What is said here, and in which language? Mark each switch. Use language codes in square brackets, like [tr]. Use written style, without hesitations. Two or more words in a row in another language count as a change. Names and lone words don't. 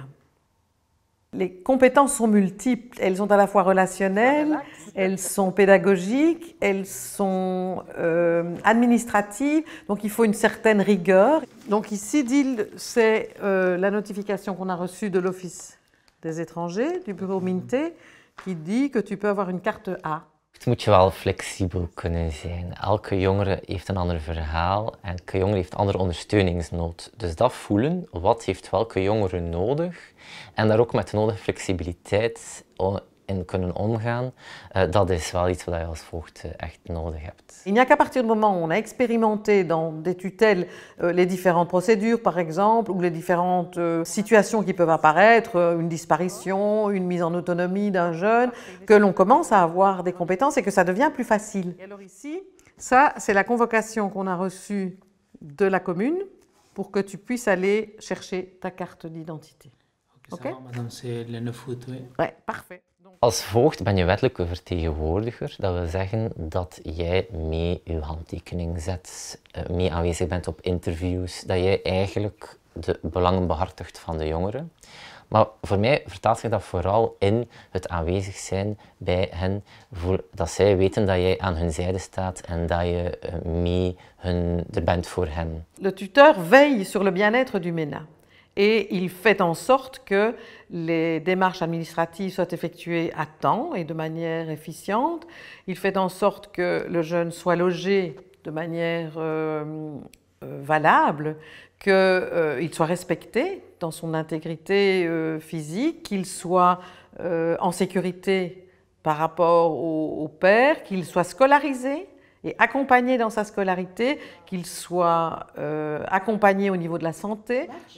[fr] Les compétences sont multiples, elles sont à la fois relationnelles, elles sont pédagogiques, elles sont administratives, donc il faut une certaine rigueur. Donc ici, DIL, c'est la notification qu'on a reçue de l'Office des étrangers, du bureau MINTE, qui dit que tu peux avoir une carte A. [nl] Het moet je wel flexibel kunnen zijn. Elke jongere heeft een ander verhaal en elke jongere heeft andere ondersteuningsnood. Dus dat voelen, wat heeft welke jongere nodig en daar ook met de nodige flexibiliteit in kunnen omgaan, dat is wel iets wat je als voogd echt nodig hebt. [fr] Il n'y a qu'à partir du moment où on a expérimenté dans des tutelles les différentes procédures par exemple, ou les différentes situations qui peuvent apparaître, une disparition, une mise en autonomie d'un jeune, que l'on commence à avoir des compétences et que ça devient plus facile. Et alors ici, ça c'est la convocation qu'on a reçue de la commune pour que tu puisses aller chercher ta carte d'identité. Ok, madame, c'est le 9 août, oui. Ouais, parfait. [nl] Als voogd ben je wettelijke vertegenwoordiger. Dat wil zeggen dat jij mee je handtekening zet, mee aanwezig bent op interviews, dat jij eigenlijk de belangen behartigt van de jongeren. Maar voor mij vertaalt zich dat vooral in het aanwezig zijn bij hen, dat zij weten dat jij aan hun zijde staat en dat je er bent voor hen. [fr] Le tuteur veille sur le bien-être du MENA. Et il fait en sorte que les démarches administratives soient effectuées à temps et de manière efficiente. Il fait en sorte que le jeune soit logé de manière valable, qu'il soit respecté dans son intégrité physique, qu'il soit en sécurité par rapport au père, qu'il soit scolarisé et accompagné dans sa scolarité, qu'il soit accompagné au niveau de la santé.